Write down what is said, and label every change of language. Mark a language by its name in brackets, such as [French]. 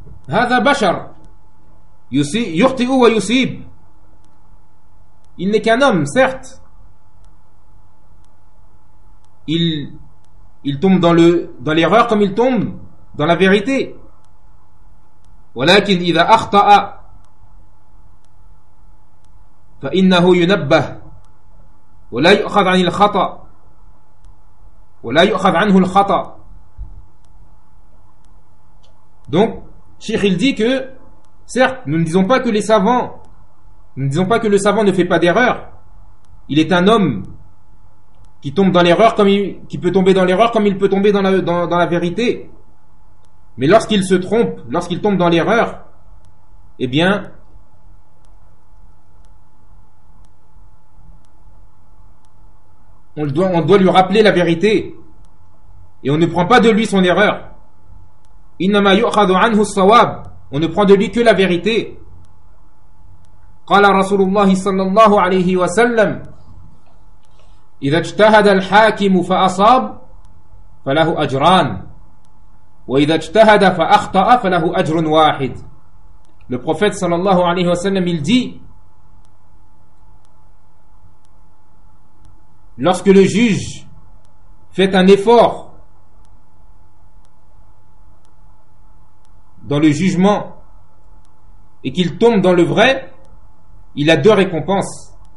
[Arabic] Hadha bashar yukhti'u wa yusib. [French] Il n'est qu'un homme, certes. Il tombe dans l'erreur comme il tombe dans la vérité. [Arabic] ولكن إذا أخطأ فإنه ينبه ولا يؤخذ عن الخطأ ولا يؤخذ عنه الخطأ. [French] Donc Cheikh il dit que certes nous ne disons pas que les savants, nous ne disons pas que le savant ne fait pas d'erreur. Il est un homme qui tombe dans l'erreur comme qui peut tomber dans l'erreur comme il peut tomber dans la vérité. Mais lorsqu'il se trompe, lorsqu'il tombe dans l'erreur, eh bien, on doit lui rappeler la vérité et on ne prend pas de lui son erreur. [Arabic] Innama yu'khadhu anhu as-sawab. [French] On ne prend de lui que la vérité. [Arabic] Qala Rasulullah sallallahu alayhi wa sallam: إذا اجتهد الحاكم فأصاب فله أجران وإذا اجتهد فأخطأ فله أجر واحد. [French] Le prophète sallallahu alayhi wa sallam il dit: lorsque le juge fait un effort dans le jugement et qu'il tombe dans le vrai, il a deux récompenses.